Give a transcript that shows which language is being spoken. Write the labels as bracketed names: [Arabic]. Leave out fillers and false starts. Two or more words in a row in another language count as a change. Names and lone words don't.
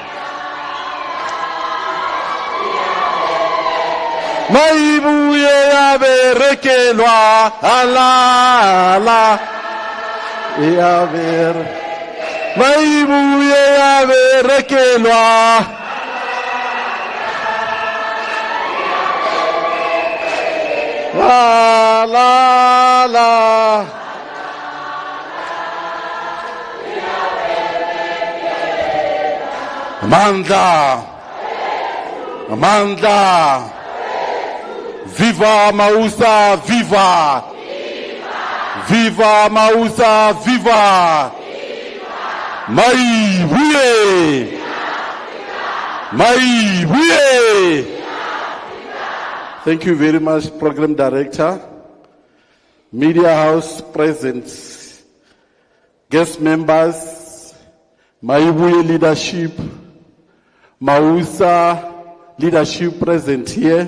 [Zulu] Mayibuye yaberekelwa ala. Mayibuye yaberekelwa la. Amanda. Viva Mausa, viva! Viva Mausa, viva! Mayibuye! [English] Thank you very much, Program Director, Media House present, guest members, Mayibuye leadership, Mausa leadership present here.